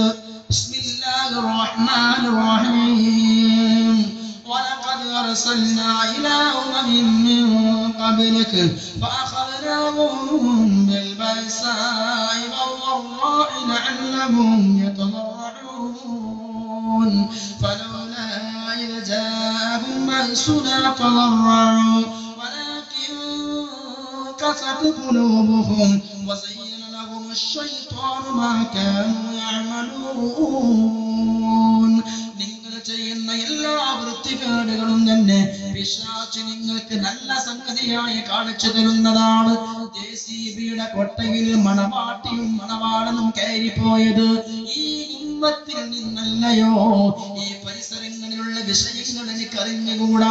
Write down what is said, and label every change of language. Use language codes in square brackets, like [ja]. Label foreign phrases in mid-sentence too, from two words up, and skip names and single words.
[ar] بسم الله الرحمن الرحيم ولقد أرسلنا إلى أمم من قبلك فأخذناهم بالبأساء والضراء لعلهم يتضرعون فلولا إذ جاءهم بأسنا تضرعوا ولكن قست قلوبهم وزين لهم الشيطان ما كانوا يعملون. [ml] നിങ്ങൾ ചെയ്യുന്ന എല്ലാ വൃത്തികേടുകളും തന്നെ പിശാച് നിങ്ങൾക്ക് നല്ല സംഗതിയായി കാണിച്ചു തരുന്നതാണ്. ജെസിബിയുടെ കൊട്ടയിൽ മണവാട്ടിയും മണവാളനും കയറിപ്പോയത് ഈ ഉമ്മത്തിൽ നിന്നല്ലയോ? ഈ പരിസരങ്ങളിലുള്ള വിഷയങ്ങൾ എനിക്ക് അറിഞ്ഞുകൂടാ.